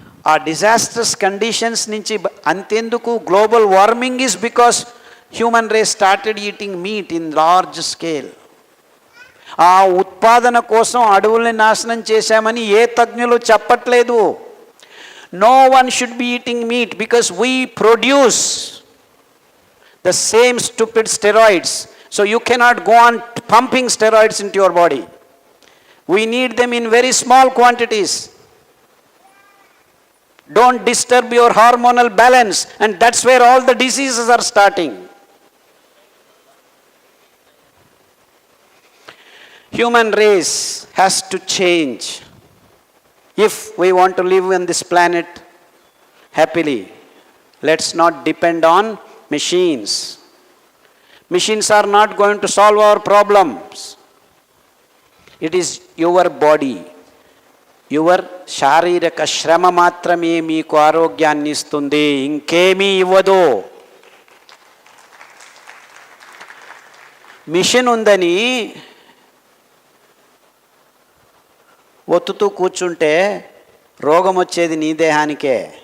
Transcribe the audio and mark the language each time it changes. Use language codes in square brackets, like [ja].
[te] ఆ disastrous conditions నుంచి అంతెందుకు, [en] Global warming is because human race started eating meat in large scale. [te] ఆ ఉత్పాదన కోసం అడవుల్ని నాశనం చేశామని ఏ తజ్ఞులు చెప్పట్లేదు. [en] No one should be eating meat because we produce the same stupid steroids. So you cannot go on pumping steroids into your body. We need them in very small quantities. Don't disturb your hormonal balance, and that's where all the diseases are starting. Human race has to change if we want to live on this planet happily. Let's not depend on machines. Machines are not going to solve our problems. It is your body, your [te] శారీరక శ్రమ మాత్రమే మీకు ఆరోగ్యాన్ని ఇస్తుంది, ఇంకేమీ ఇవ్వదు. Machine ఉందని ఒత్తుతూ కూర్చుంటే రోగం వచ్చేది నీ దేహానికే.